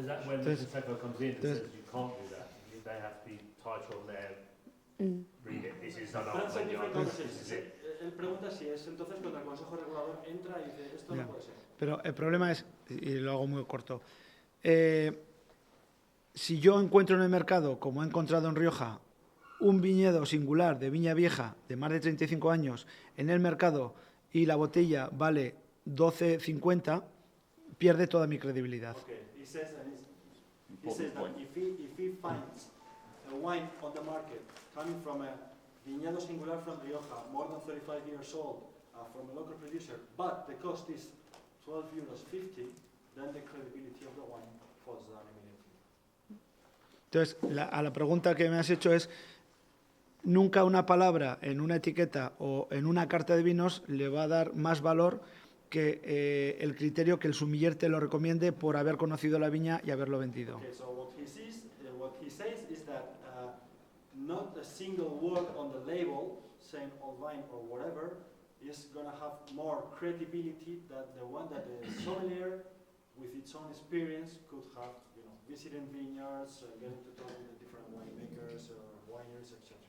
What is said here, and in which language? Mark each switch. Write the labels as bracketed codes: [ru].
[en] Is that when the Prosecco comes in and says you can't do that? They have to be title on there. Read it. This is an That's a old vineyard. conversation. This is it. [es] Él pregunta si es entonces cuando el Consejo Regulador entra y dice esto no puede ser. Pero el problema es, y lo hago muy corto, si yo encuentro en el mercado, como he encontrado en Rioja, un viñedo singular de viña vieja de más de 35 años en el mercado y la botella vale 12,50, pierde toda mi credibilidad. [en] Okay. He says that if he finds a wine on the market coming from a viñedo singular from Rioja, more than 35 years old, from a local producer, but the cost is €12.50, then the credibility of the wine falls down immediately. [es] Entonces, a la pregunta que me has hecho es, nunca una palabra en una etiqueta o en una carta de vinos le va a dar más valor que el criterio que el sumiller te lo recomiende por haber conocido la viña y haberlo vendido. [en] Okay, so what he says is that not a single word on the label saying old vine or whatever is going to have more credibility than the one that the sommelier, with its own experience, could have, visiting vineyards, getting to talk with the different winemakers or wineries, etc.